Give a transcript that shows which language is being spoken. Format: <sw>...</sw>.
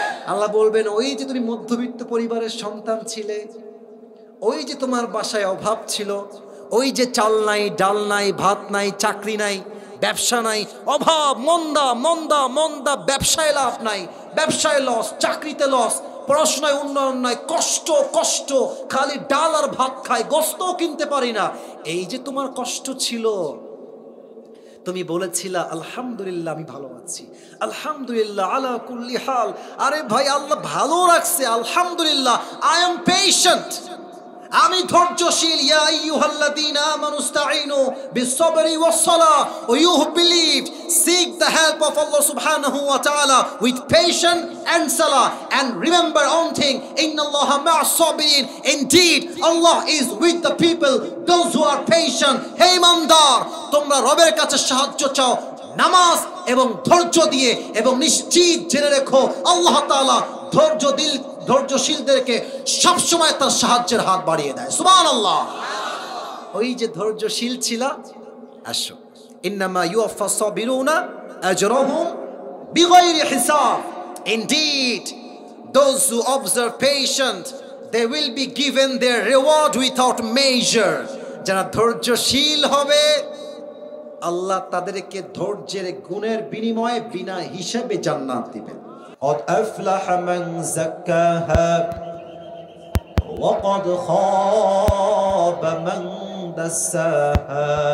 <bn>আল্লাহ বলবেন ওই যে তুমি মধ্যবিত্ত পরিবারের সন্তান ছিলে, ওই যে তোমার বাসায় অভাব ছিল, ওই যে চাল নাই, ডাল নাই, ভাত নাই, চাকরি নাই, ব্যবসা নাই, অভাব, মন্দা মন্দা মন্দা, ব্যবসায় লাভ নাই, ব্যবসায় লস, চাকরিতে লস, পড়াশোনায় উন্নয়ন নাই, কষ্ট কষ্ট, খালি ডাল আর ভাত খাই, গোস্তও কিনতে পারি না। এই যে তোমার কষ্ট ছিল, তুমি বলেছিলা আলহামদুলিল্লাহ আমি ভালো আছি,</bn> <ar>আলহামদুলিল্লাহ আলা কুল্লি হাল।</ar> <bn>আরে ভাই আল্লাহ ভালো রাখছে, আলহামদুলিল্লাহ।</bn> <en>I am patient,</en> <bn>আমি ধৈর্যশীল।</bn> <ar>ইয়া আইয়ুহাল্লাযীনা আমানুস্তাঈনু বিস-সাবরি ওয়াস-সালাহ</ar> <en>ওয়া you who believe seek the help of Allah subhanahu wa ta'ala with patience and salah, and remember one thing,</en> <ar>innallaha ma'as-sabirin,</ar> <en>indeed Allah is with the people those who are patient.</en> <bn>হে ইমানদার, তোমরা রবের কাছে সাহায্য চাও নামাজ এবং ধৈর্য দিয়ে, এবং নিশ্চিত জেনে রেখো আল্লাহ তাআলা ধৈর্যশীলদেরকে সবসময় তার সাহায্যের হাত বাড়িয়ে দেয়। সুবহানাল্লাহ। ওই যে ধৈর্যশীল ছিল, আসো</bn> <ar>ইন্নামা ইউওয়াফাস সাবিরুনা আজরাহুম বিগাইরি হিসাব,</ar> <en>indeed those who observe patient they will be given their reward without measure.</en> <bn>যারা ধৈর্যশীল হবে আল্লাহ তাদেরকে ধৈর্যের গুণের বিনিময়ে বিনা হিসাবে জান্নাত দিবেন।</bn> <ar>قد أفلح من زكاها وقد خاب من دساها.</ar>